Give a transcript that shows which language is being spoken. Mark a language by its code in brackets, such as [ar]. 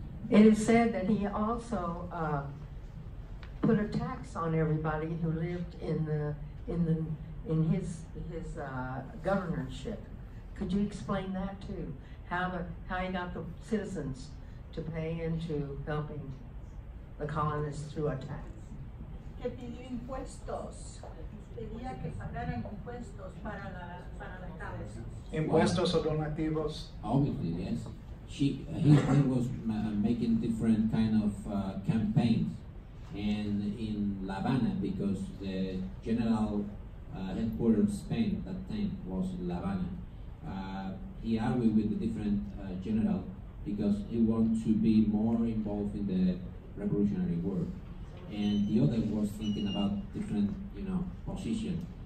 [en] It is said that he also put a tax on everybody who lived in his governorship. Could you explain that too? How he got the citizens to pay into helping the colonists through a tax? [es] Que pidió impuestos. Pedía que pagaran impuestos para las cabezas. Impuestos o donativos. [en] Obviously, yes. He was making different kind of campaigns, and in La Habana, because the general headquarters of Spain at that time was in La Habana. He argued with the different general because he wanted to be more involved in the Revolutionary War, and the other was thinking about different, position.